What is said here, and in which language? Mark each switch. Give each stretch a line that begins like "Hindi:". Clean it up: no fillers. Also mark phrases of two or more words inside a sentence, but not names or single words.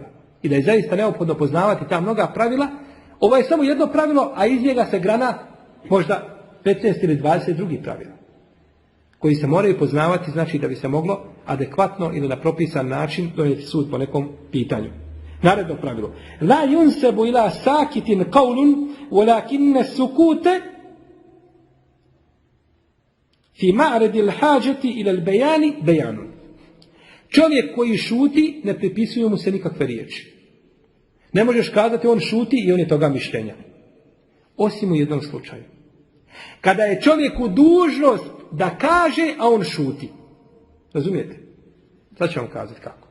Bosnian: I da je zaista neophodno poznavati ta mnoga pravila. Ovo je samo jedno pravilo, a iz njega se grana možda 15 ili 20 drugih pravila, koji se moraju poznavati, znači da bi se moglo adekvatno ili na propisan način donijeti sud po nekom pitanju. Naredno pravilo.
Arabic: لا ينسب إلى ساكت قول ولكن السكوت في معرض الحاجة إلى البيان بيان.
Bosnian: Čovjek koji šuti, ne pripisuje mu se nikakve riječi. Ne možeš kazati on šuti i on je toga mišljenja. Osim u jednom slučaju. Kada je čovjeku dužnost da kaže, a on šuti. Razumijete? Sad ću vam kazati kako.